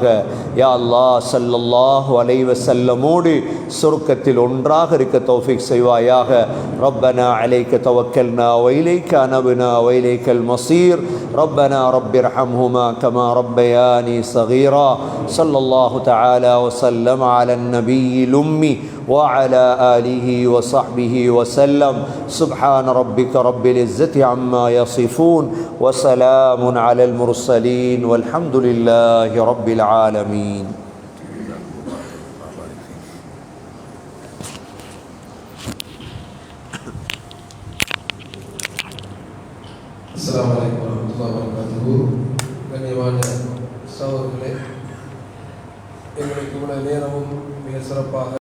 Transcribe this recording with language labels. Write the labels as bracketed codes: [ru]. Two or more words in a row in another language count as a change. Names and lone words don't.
[ar] يا الله, صلى الله عليه وسلم [ta] சொர்க்கத்தில் ஒன்றாக இருக்க தௌஃபீக் செய்வாயாக. [ar] ربنا عليك توكلنا و إليك أنبنا و إليك المصير. ربنا رب ارحمهما كما ربياني صغيرا. صلى الله تعالى و سلم على النبي الأمي وعلى آله وصحبه وسلم. سبحان ربك رب العزة عما يصفون وسلام على المرسلين والحمد لله رب العالمين. السلام عليكم ورحمة الله وبركاته. [ta] கண்ணியமான சகோதரர்களே, எங்களுக்கு இவ்வளவு நேரமும் மிக சிறப்பாக